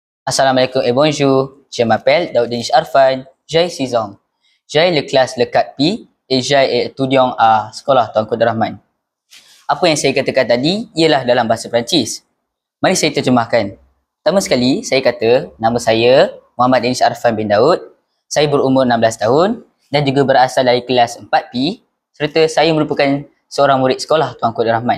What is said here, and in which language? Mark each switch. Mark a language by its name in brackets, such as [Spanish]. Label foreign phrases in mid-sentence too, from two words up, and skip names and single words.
[French] Assalamualaikum et bonjour. Je m'appelle Daoud Denis Arfan. J'ai 6 ans. J'ai le classe le 4P et j'ai étudiant à sekolah Tuanku Abdul Rahman. [Malay] Apa yang saya katakan tadi ialah dalam bahasa Perancis. Mari saya terjemahkan. Pertama sekali, saya kata nama saya Muhammad Denis Arfan bin Daud. Saya berumur 16 tahun dan juga berasal dari kelas 4P serta saya merupakan seorang murid sekolah Tuanku Abdul Rahman.